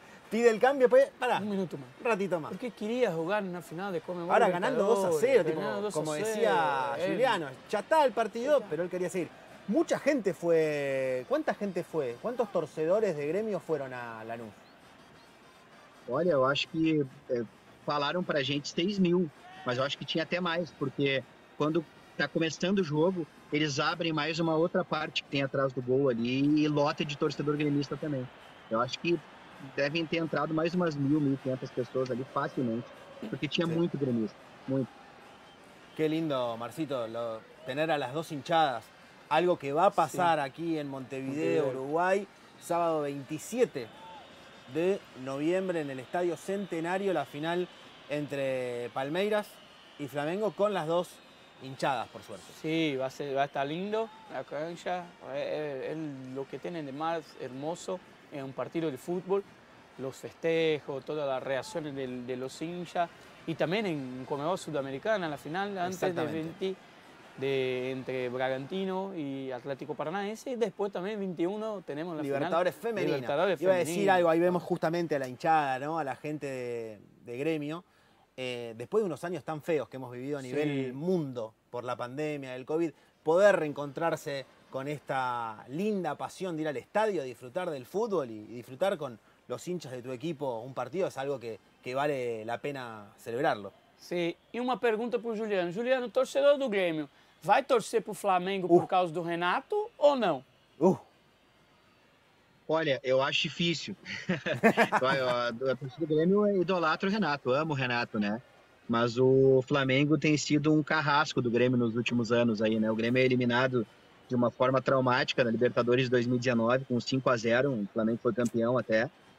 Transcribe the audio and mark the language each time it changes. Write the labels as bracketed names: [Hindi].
[Spanish] Pide el cambio, pues, pará. Un minuto más. Un ratito más. Porque quería jugar una final de Conmebol. Ahora ganando 2-0, tipo, como decía Juliano. Ya está el partido, pero él quería seguir. Mucha gente fue. ¿Cuánta gente fue? ¿Cuántos torcedores de Grêmio fueron a Lanús? [Portuguese] Olha, eu acho que falaram pra gente 6.000, mas eu acho que tinha até mais, porque quando tá começando o jogo, eles abrem mais uma outra parte que tem atrás do gol ali e lota de torcedor gremista também. Eu acho que devem ter entrado mais umas 1.000, 1.500 pessoas ali facilmente, porque tinha muito gremista, muito. [Spanish] Qué lindo, Marcito, tener a las dos hinchadas. Algo que va a pasar aquí en Montevideo, Uruguay, sábado 27 de noviembre en el Estadio Centenario, la final entre Palmeiras y Flamengo con las dos hinchadas, por suerte. Sí, va a estar lindo la cancha, es lo que tienen de más hermoso en un partido de fútbol, los festejos, todas las reacciones de los hinchas, y también en Conmebol Sudamericana, la final antes de 20 entre Bragantino y Atlético Paranaense, y después también 21 tenemos la Libertadores final. Femenina. Libertadores Iba a femenina. decir algo, ahí vemos justamente a la hinchada, ¿no? A la gente de Gremio. Después de unos años tan feos que hemos vivido a nivel mundo por la pandemia, el COVID, poder reencontrarse con esta linda pasión de ir al estadio, disfrutar del fútbol y disfrutar con los hinchas de tu equipo un partido es algo que vale la pena celebrarlo. [Portuguese] Sim, e uma pergunta para o Juliano. Juliano, torcedor do Grêmio, vai torcer para o Flamengo por causa do Renato ou não? Olha, eu acho difícil. A torcida do Grêmio idolatra o Renato, amo o Renato, né? Mas o Flamengo tem sido um carrasco do Grêmio nos últimos anos aí, né? O Grêmio é eliminado de uma forma traumática na Libertadores de 2019, com 5-0, o Flamengo foi campeão até.